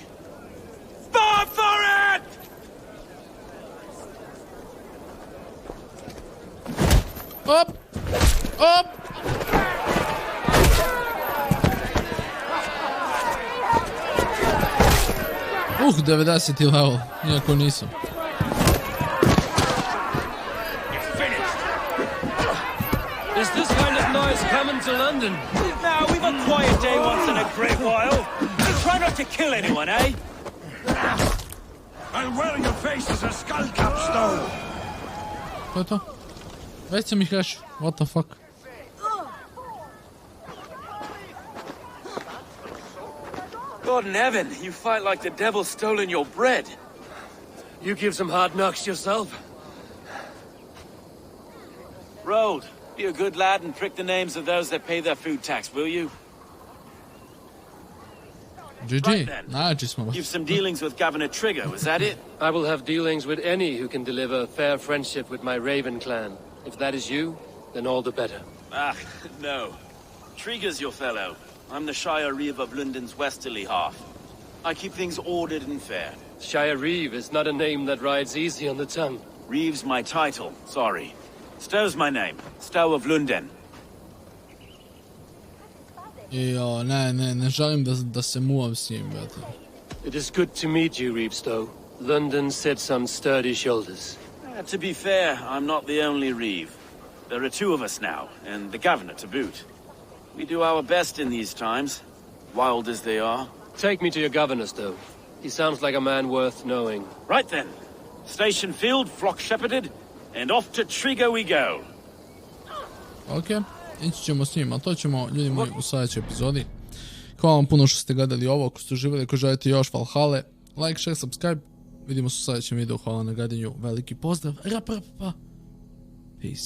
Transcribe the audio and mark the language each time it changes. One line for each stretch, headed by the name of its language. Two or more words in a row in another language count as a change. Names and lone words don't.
English: Bob for it! Up! Up! Uh, 90 level,
Serbian: iako nisam.
English: Is this kind of noise coming to London? Now, we've a quiet day once in a great while. Try not to kill anyone, eh? I'll wear your face as a skull capstone.
Serbian: To je to. Već sam ih rešio.
English: What the fuck? God in heaven, you fight like the devil stolen your bread. You give some hard knocks yourself. Road, be a good lad and prick the names of those that pay their food tax, will you? GG.
Serbian: Najjači smo.
English: You've some dealings with Governor Trigger, was that it? I will have dealings with any who can deliver fair friendship with my Raven clan. If that is you, then all the better. Ah, no. Trigger's your fellow. I'm the Shire Reeve of London's westerly half. I keep things ordered and fair. Shire Reeve is not a name that rides easy on the tongue. Reeve's my title, sorry. Stow's my name. Stow of London.
Serbian: Jo, ne želim da se muvam s njim, brate.
English: It is good to meet you, Reeve Stow. London set some sturdy shoulders. To be fair, I'm not the only Reeve. There are two of us now, and the governor to boot. We do our best in these times, wild as they are. Take me to your governor, Stow. He sounds like a man worth knowing. Right then. Station filled, flock shepherded, and off to Trigger we go.
Serbian: Ok, ići ćemo s njim, a to ćemo, ljudi moji, u sljedećoj epizodi. Hvala vam puno što ste gledali ovo, ako ste uživali, ako želite još Valhalla,
English: like, share, subscribe.
Serbian: Vidimo se u sljedećem videu, hvala na gledanju, veliki pozdrav, Peace.